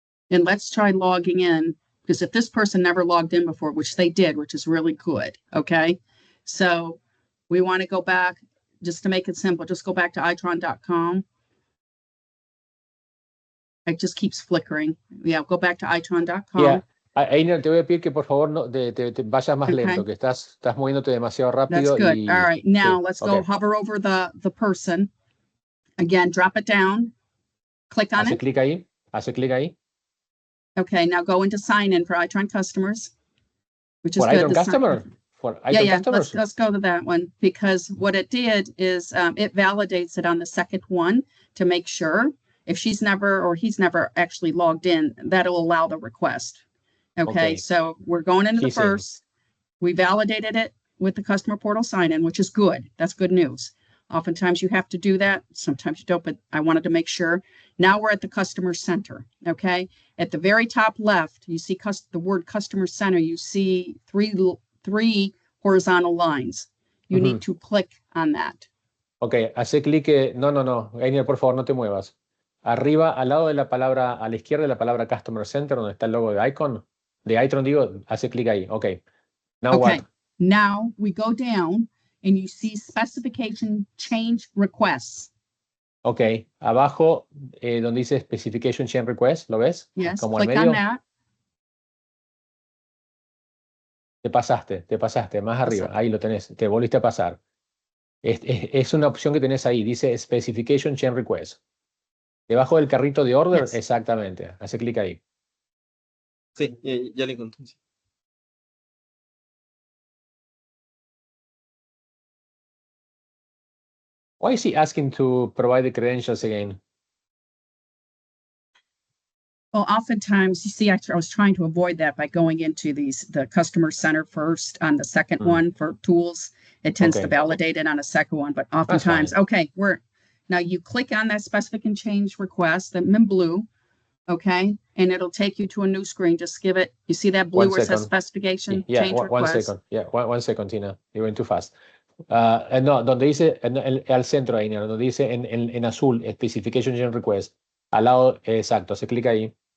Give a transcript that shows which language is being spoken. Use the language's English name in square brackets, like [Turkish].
[English] And let's try logging in, because if this person never logged in before, which they did, which is really good, okay? So we want to go back, just to make it simple, just go back to itron.com. It just keeps flickering. Yeah, go back to itron.com. Yeah. [Spanish] Einer, te voy a pedir que por favor no, te vayas más lento, que estás moviéndote demasiado rápido. [English] That's good. All right, now let's go hover over the person. Again, drop it down. Click on it. [Spanish] Hace clic ahí. [English] Okay, now go into sign in for Itron customers, which is for good. Itron customer? For Itron customers? Let's go to that one, because what it did is it validates it on the second one to make sure if she's never or he's never actually logged in, that'll allow the request. Okay, so we're going into the first. We validated it with the customer portal sign in, which is good. That's good news. Oftentimes you have to do that. Sometimes you don't, but I wanted to make sure. Now we're at the customer center. Okay. At the very top left, you see the word customer center. You see three horizontal lines. You need to click on that. [Spanish] Okay. Hace clic. No. Einer, por favor, no te muevas. Arriba, al lado de la palabra, a la izquierda de la palabra customer center, donde está el logo de Icon, de Itron, digo, hace clic ahí. [English] Okay. Now what? Now we go down. And you see specification change requests. [Spanish] Okay, abajo donde dice specification change request, ¿lo ves? [English] Yes, [Spanish] como [English] click on that. [Spanish] Te pasaste, más arriba, ahí lo tenés, te volviste a pasar. Es una opción que tenés ahí, dice specification change request. Debajo del carrito de order, exactamente, hace clic ahí. Sí, ya le encontré. [English] Why is he asking to provide the credentials again? Well, oftentimes, you see, I was trying to avoid that by going into the customer center first on the second one for tools. It tends to validate it on a second one, but oftentimes, now you click on that specification change request, that in blue, and it'll take you to a new screen. Just give it, you see that blue where it says specification change request? 1 second. Yeah, 1 second, Tina. You went too fast. [Spanish] No, donde dice al centro ahí, donde dice en azul specification change request, al lado, exacto, se clica ahí.